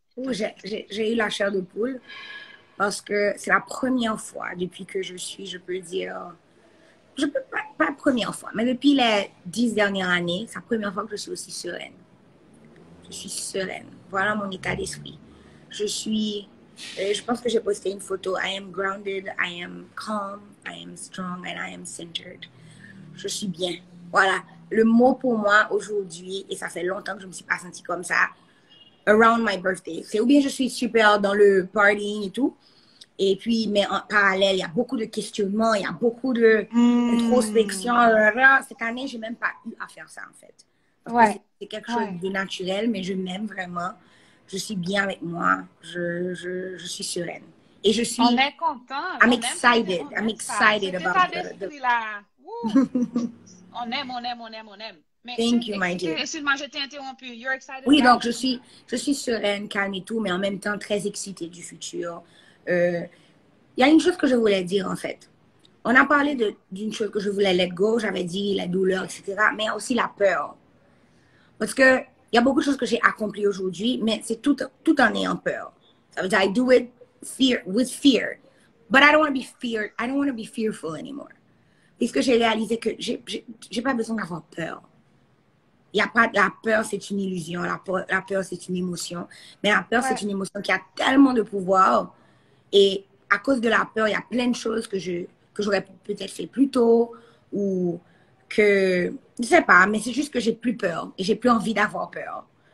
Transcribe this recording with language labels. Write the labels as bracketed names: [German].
[French] J'ai eu la chair de poule parce que c'est la première fois depuis que je peux dire, je peux pas la première fois, mais depuis les 10 dernières années, c'est la première fois que je suis aussi sereine. Je suis sereine. Voilà mon état d'esprit. Je pense que j'ai posté une photo. [English] I am grounded, I am calm, I am strong, and I am centered. [French] Je suis bien. Voilà. Le mot pour moi aujourd'hui, et ça fait longtemps que je ne me suis pas sentie comme ça, [English] around my birthday. [French] C'est ou bien je suis super dans le partying et tout, et puis, mais en parallèle, il y a beaucoup de questionnements, il y a beaucoup d'introspection. Cette année, j'ai même pas eu à faire ça, en fait. Parce que c'est quelque chose de naturel, mais je m'aime vraiment. Je suis bien avec moi. Je suis sereine. Et je suis... On est content. [English] I'm excited. I'm excited about [French] là. On aime, on aime, on aime, on aime. Mais [English] Thank you, my dear. [French] Excuse-moi, je t'ai interrompu. [English] You're excited? [French] Oui, donc je suis sereine, calme et tout, mais en même temps très excitée du futur. Il y a une chose que je voulais dire, en fait. On a parlé d'une chose que je voulais [English] let go, [French] j'avais dit la douleur, etc. Mais il y a aussi la peur. Parce que il y a beaucoup de choses que j'ai accomplies aujourd'hui, mais c'est tout en ayant peur. Ça veut dire, [English] I do it with fear. But I don't want to be feared. I don't want to be fearful anymore. [French] Puisque j'ai réalisé que j'ai pas besoin d'avoir peur. Il y a pas, la peur, c'est une illusion. La peur, c'est une émotion. Mais la peur, c'est une émotion qui a tellement de pouvoir. Et à cause de la peur, il y a plein de choses que j'aurais peut-être fait plus tôt ou que, je sais pas, mais c'est juste que j'ai plus peur et j'ai plus envie d'avoir peur.